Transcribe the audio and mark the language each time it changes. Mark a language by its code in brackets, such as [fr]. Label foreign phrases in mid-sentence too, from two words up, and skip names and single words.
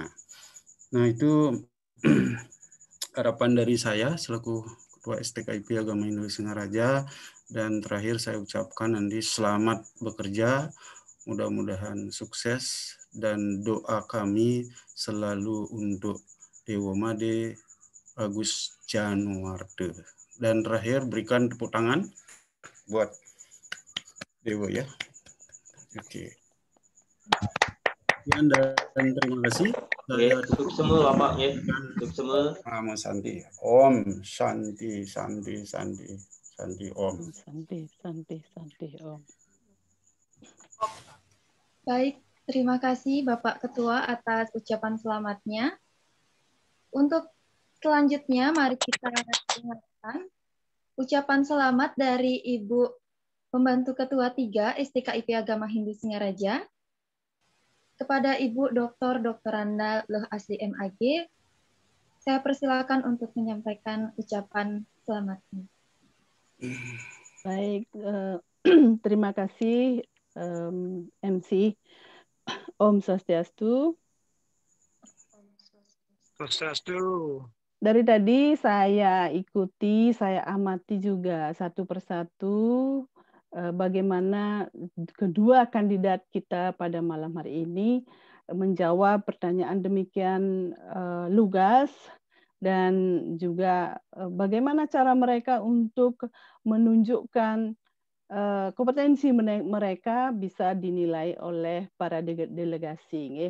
[id] Nah, itu harapan dari saya selaku Ketua STKIP Agama Hindu Singaraja, dan terakhir saya ucapkan nanti selamat bekerja, mudah-mudahan sukses, dan doa kami selalu untuk Dewo Made Agus Januarte. Dan terakhir berikan tepuk tangan buat Dewo ya. Oke. Dan terima kasih. Untuk semua Bapak ya. Untuk semua. Nama Santi. [sa] Om Santi Santi Santi Santi Om. Santi Santi Santi Om. [id] Baik, terima kasih Bapak Ketua atas ucapan selamatnya. Untuk selanjutnya mari kita dengarkan ucapan selamat dari Ibu Pembantu Ketua 3 STKIP Agama Hindu Singaraja kepada Ibu Dr. Randa Loh Asli MAG. Saya persilakan untuk menyampaikan ucapan selamatnya. Baik, terima kasih MC. [sa] Om Swastiastu. Swastiastu. [id] Dari tadi saya ikuti, saya amati juga satu persatu bagaimana kedua kandidat kita pada malam hari ini menjawab pertanyaan demikian lugas, dan juga bagaimana cara mereka untuk menunjukkan kompetensi mereka bisa dinilai oleh para delegasi.